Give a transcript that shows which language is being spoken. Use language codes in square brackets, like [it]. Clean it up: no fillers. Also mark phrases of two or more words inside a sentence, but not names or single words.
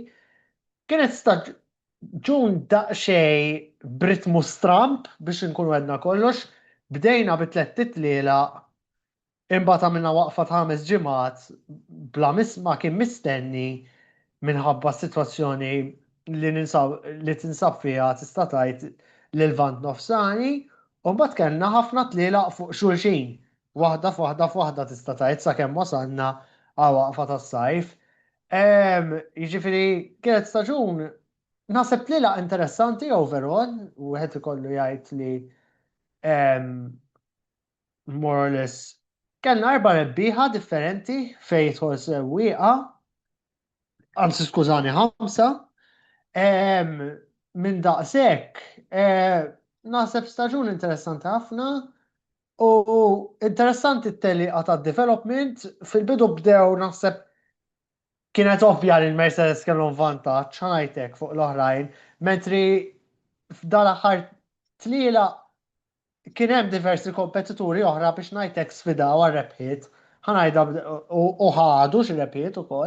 [mt] Kienet staġun daqsxejn b'ritmu stramp biex inkunu għedna kollox, bdejna b3 titliela imbagħad għamilna waqfa ta' 5 ġimgħat bla ma kien mistenni minħabba s-sitwazzjoni li tinsab fiha tista' tgħid l-Lvant nofsani, u mbagħad kellna ħafna tliela fuq xulxin. Waħda f'waħda tista' tgħid sakemm wasalna għal waqfa tas-sajf. Jiġifieri kienet staġun naħseb tliela interessanti overall, u wieħed ikollu jgħid li [en] more or less [mt] kellna 4 rebbieħa differenti fejn jidħol sewwieqa, anzi skużani 5, minn daqshekk naħseb staġun interessanti ħafna u interessanti t-telliqa tad-development fil-bidu bdew naħseb kienet ovvja li l-Mercedes kellhom vantaġġ ħanajtek fuq l-oħrajn, mentri f'dan aħħar tliela kien hemm diversi kompetituri oħra biex ngħidlek sfidaw għar-rebħiet, ħanajda u ħadu xi rebħiet ukoll.